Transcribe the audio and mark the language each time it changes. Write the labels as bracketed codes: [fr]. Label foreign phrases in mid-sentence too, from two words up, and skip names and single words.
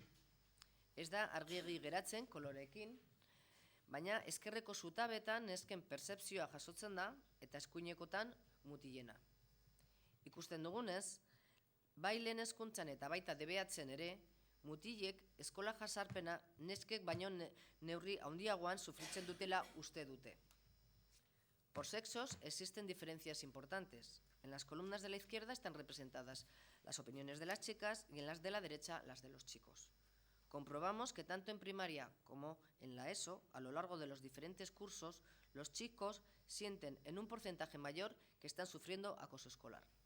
[eu] Ez da argiegi geratzen koloreekin, baina ezkerreko zutabetan nesken pertzepzioa jasotzen da eta eskuinekotan mutilena. Ikusten dugunez, bai lehen hezkuntzan eta baita DBHen ere, mutilek eskola jazarpena neskek baino neurri handiagoan sufritzen dutela uste dute. [es] Por sexos existen diferencias importantes. En las columnas de la izquierda están representadas las opiniones de las chicas y en las de la derecha las de los chicos. Comprobamos que tanto en primaria como en la ESO, a lo largo de los diferentes cursos, los chicos sienten en un porcentaje mayor que están sufriendo acoso escolar.